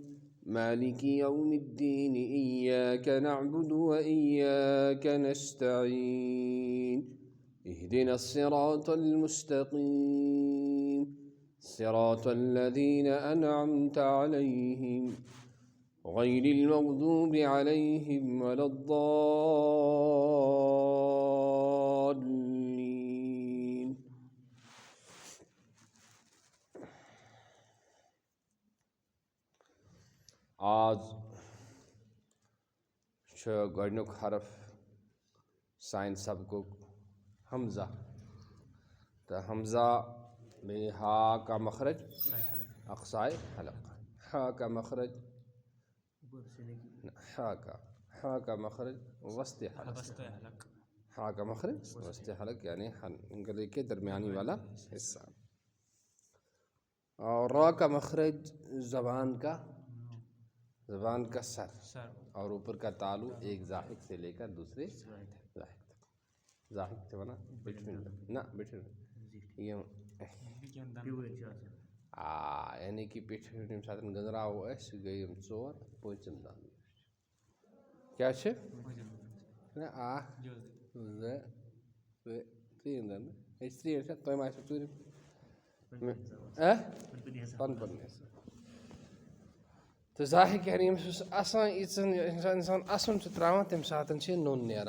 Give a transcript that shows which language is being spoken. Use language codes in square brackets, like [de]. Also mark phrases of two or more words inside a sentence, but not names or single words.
[ar] مالك يوم الدين إياك نعبد وإياك نستعين اهدنا الصراط المستقيم صراط الذين أنعمت عليهم غير المغضوب عليهم ولا الضالين. [ks] آج گۄڈنیُک حرف سانہِ سبقُک حمزہ تہٕ حمزہ بیٚیہِ [ur] ہا کا مخرج اقصائے حلق، ہا کا مخرج ہا کا مخرج وسط حلق، ہا کا مخرج وسط حلق یعنی گلے کے درمیانی والا حصہ، اور را کا مخرج زبان کا سر اور اوپر کا تالو ایک ضاحک سے لے کر دوسرے ضاحک تک. ضاحک سے بنا نہ بیٹھے یعنی کہ [ks] پیٹھ ییٚمہِ ساتہٕ گٔنٛزراوو أسۍ گٔے یِم ژور پوٗنٛژِم دَنٛد کیٛاہ چھِ اکھ زٕ ترٛیٚیِم دَنٛد یہِ چھِ ترٛیٚیِم چھا تۄہہِ ما آسِوٕ ژوٗرِم پَنُن پَنُن حِصہٕ تہٕ ضاحک یعنی ییٚمِس یُس اَسان ییٖژَن اِنسان اَسُن چھُ ترٛاوان تَمہِ ساتہٕ چھِ نوٚن نیران.